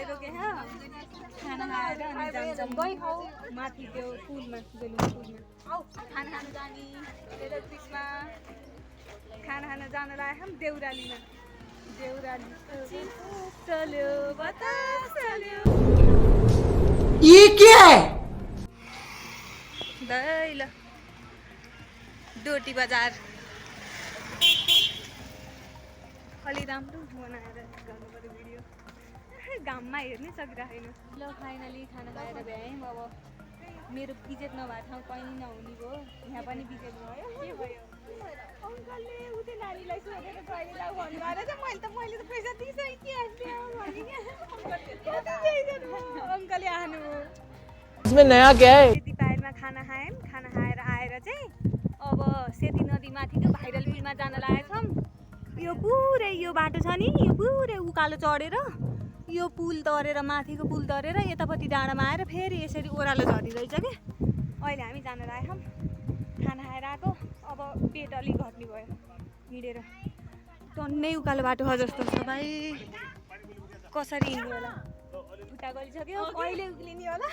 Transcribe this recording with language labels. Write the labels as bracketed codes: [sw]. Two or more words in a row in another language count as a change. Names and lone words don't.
[ne] रोके खाना खाएर अनि जान्छौँ माथि त्यो पुलमा बेलुन पुलमा खाना खानु जाने यता क्रिसमा खाना खान जान लागेको छौँ देउरालीमा देउराली चल्यो बतास चल्यो [hi] ये क्या है [ne] ल डोटी बजार अलि राम्रो बनाएर गर्नु पर्यो भिडियो घाममा हेर्नै सकिरहेन ल फाइनली खाना खाएर भ्यायौँ अब मेरो बिजेट नभएको ठाउँ कहीँ नहुने भयो यहाँ पनि बिजेट भयो के भयो अङ्कलले उतै नानीलाई सोधेर कहिलेलाई भन्नु भएर चाहिँ मैले त पैसा दिइसकेँ अङ्कलले आउनु [hi] इसमें नया क्या है [ne] दिपावलीमा खाना खायौँ खाना खाएर आएर चाहिँ अब सेती नदी माथिको भाइरल पुलमा जान लागेको छौँ यो पुरै यो बाटो छ नि यो पुरै उकालो चढेर यो पुल तरेर माथिको पुल तरेर यतापट्टि डाँडामा आएर फेरि यसरी ओह्रालो झरिरहेछ क्या अहिले हामी जान लागेको खाना खाएर आएको अब पेट अलिक घट्ने भयो हिँडेर टन्नै उकालो बाटो हो जस्तो छ भाइ कसरी हिँड्ने होला खुट्टा गलिसक्यो कहिले उक्लिने होला